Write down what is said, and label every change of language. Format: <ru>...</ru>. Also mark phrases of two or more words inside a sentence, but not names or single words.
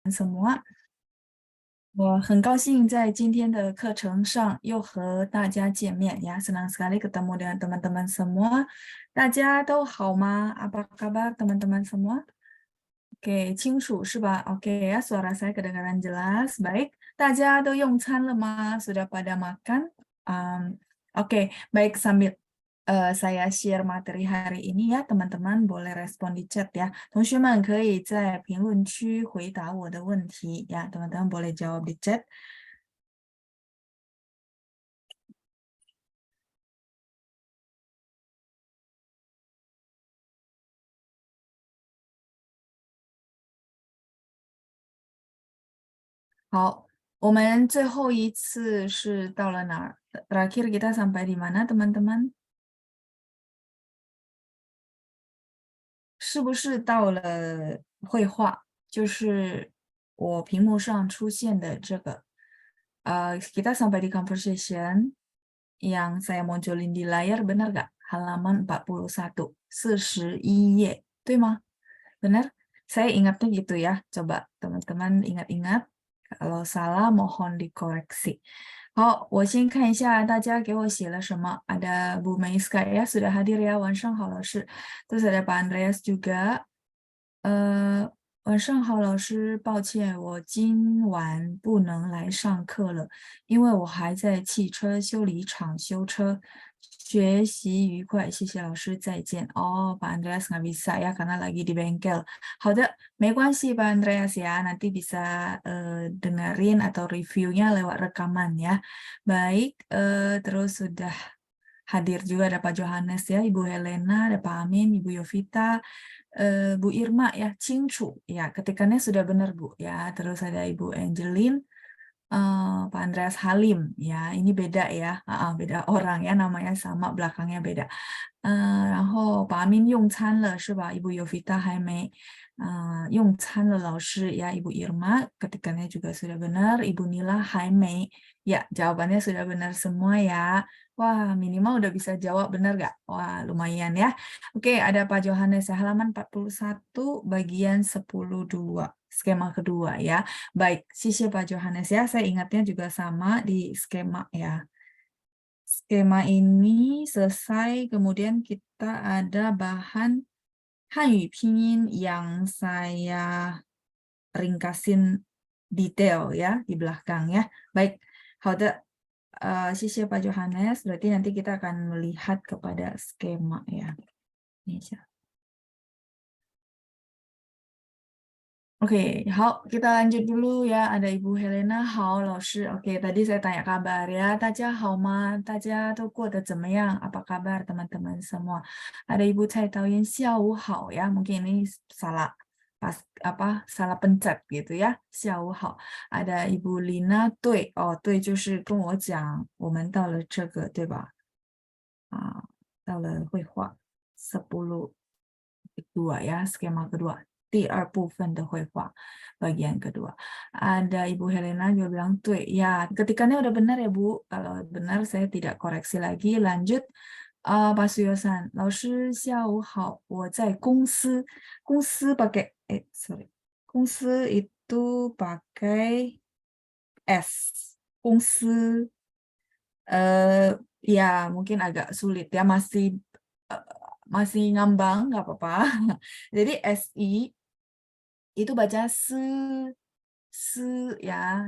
<id>semua，</id> <zh>我很高兴在今天的课程上又和大家见面 ya.</zh> <id>Senang sekali ketemu dengan teman-teman semua.</id> <zh>大家都好吗</zh> <id>？Apa kabar teman-teman semua? Oke,</id> <zh>清楚是吧</zh> <id>？Oke ya, suara saya kedengaran jelas. Baik,</id> <zh>大家都用餐了吗 ？</zh> <id>Sudah pada makan? Oke, baik sambil saya share materi hari ini ya, teman-teman boleh respon di chat ya.</id> <zh>同学们可以在评论区回答我的问题呀 ，</zh> <id>teman-teman boleh jawab di chat。</id> <zh>好，我们最后一次是到了哪儿 ？</zh> <id>Terakhir kita sampai di mana, teman-teman？</id> <zh>是不是到了绘画？就是我屏幕上出现的这个。</zh> <id>kita sampai di conversation yang saya munculin di layar, benar nggak? Halaman 41, 41</id> <zh>页，对吗？</zh> <id>Benar? Saya ingatnya gitu ya. Coba teman-teman ingat-ingat. Kalau salah mohon dikoreksi.</id> <zh>好，我先看一下大家给我写了什么。</zh> <id>Ada Bu Meiska ya, sudah hadir ya.</id> <zh>晚上好，老师。</zh> <id>Terus ada Pak Andreas juga.</id> <zh>晚上好，老师，抱歉，我今晚不能来上课了，因为我还在汽车修理厂修车。学习愉快，谢谢老师，再见。</zh> <id>Oh, Pak Andreas nggak bisa ya karena lagi di bengkel.</id> <zh>好的，没关系</zh> <id>Pak Andreas ya, nanti bisa dengerin atau reviewnya lewat rekaman ya. Baik, terus sudah hadir juga ada Pak Johannes ya, Ibu Helena, ada Pak Amin, Ibu Yovita, Bu Irma ya, Cingcu ya, ketikannya sudah benar Bu ya. Terus ada Ibu Angelin, Pak Andreas Halim ya, ini beda ya, beda orang ya, namanya sama, belakangnya beda.</id> <zh>然后把 Amin 用餐了是吧</zh> <id>？Ibu Yovita</id> <zh>还没用餐了老师</zh> <id>ya, Ibu Irma ketikannya juga sudah benar, Ibu Nila</id> <zh>还没</zh> <id>ya, jawabannya sudah benar semua ya. Wah, minimal udah bisa jawab benar nggak? Wah, lumayan ya. Oke, ada Pak Johannes halaman 41 bagian 10.2 skema kedua ya. Baik, sisi Pak Johannes ya, saya ingatnya juga sama di skema ya. Skema ini selesai, kemudian kita ada bahan Hanyu Pinyin yang saya ringkasin detail ya di belakang ya. Baik, 好的，谢谢 Pak Johannes. Berarti nanti kita akan melihat kepada skema ya. Ini Oke, 好，kita lanjut dulu ya. Ada Ibu Helena,</id> <zh>好，老师。</zh> <id>Oke, tadi saya tanya kabar ya.</id> <zh>大家好吗？大家都过得怎么样 ？</zh> <id>Apa kabar teman-teman semua? Ada Ibu Cai Taoyin, 下午好 ya. Mungkin ini salah pas apa salah pencet gitu ya. 下午好。Ada Ibu Lina,</id> <zh>对，哦，对，就是跟我讲，我们到了这个，对吧？到了绘画</zh> <id>10 kedua ya, skema kedua.</id> <zh>第二部分的绘画</zh> <id>bagian kedua. Ada Ibu Helena juga bilang, 对 ya, ketikannya udah benar ya Bu. Kalau benar saya tidak koreksi lagi.</id> <zh>Lanjut, Pak Suyosan, 老师下午好，我在公司。</zh> <id>公司 pakai sorry. 公司 itu pakai S. 公司 ya mungkin agak sulit ya, masih ngambang, nggak apa-apa. Jadi SI itu baca ya.</id>